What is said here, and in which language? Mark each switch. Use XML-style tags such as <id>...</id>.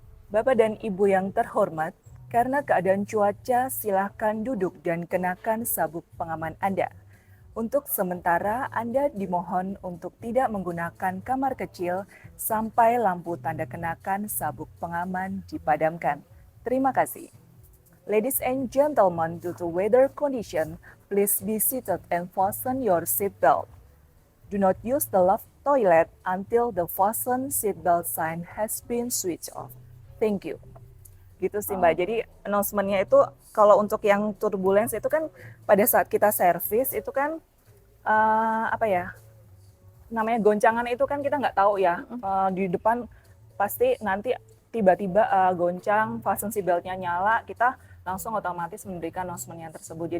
<id>Bapak dan Ibu yang terhormat, karena keadaan cuaca silakan duduk dan kenakan sabuk pengaman Anda. Untuk sementara, Anda dimohon untuk tidak menggunakan kamar kecil sampai lampu tanda kenakan sabuk pengaman dipadamkan. Terima kasih.</id> <en>Ladies and gentlemen, due to weather condition, please be seated and fasten your seatbelt. Do not use the left toilet until the fasten seatbelt sign has been switched off. Thank you.</en> <id>Gitu sih Mbak. Jadi announcement-nya itu kalau untuk yang turbulence itu kan pada saat kita servis itu kan apa ya namanya goncangan itu kan kita nggak tahu ya di depan pasti nanti tiba-tiba goncang, fasten seatbelt-nya nyala, kita langsung otomatis memberikan announcement-nya tersebut.</id>